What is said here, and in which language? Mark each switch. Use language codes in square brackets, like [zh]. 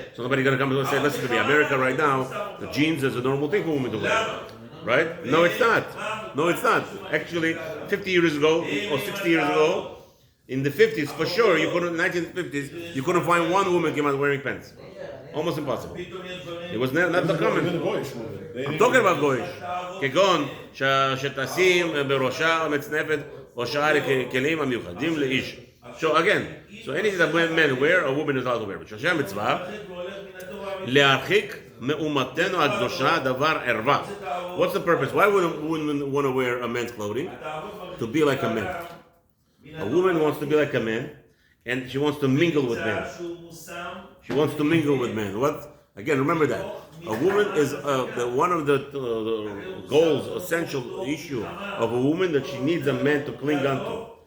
[en] So nobody's gonna come and say, listen to me, America right now, the jeans is a normal thing for women to wear. Right? No, it's not. No, it's not. Actually, 50 years ago or 60 years ago, in the 50s, for sure, you couldn't, 1950s, you couldn't find one woman came out wearing pants. Almost impossible. It was not the common. I'm talking about goyish. [he] כגון שתשים בראשה מצנפת או שאר כלים המיוחדים לאיש. [en] So again, so anything that men wear, a woman is allowed to wear. [he] But שהשם מצווה, להרחיק מאומתנו הקדושה דבר ערווה. [en] What's the purpose? Why would a woman want to wear a man's clothing? To be like a man. A woman wants to be like a man, and she wants to mingle with men. She wants to mingle with men. What? Again, remember that. A woman is one of the goals, essential issue of a woman that she needs a man to cling onto.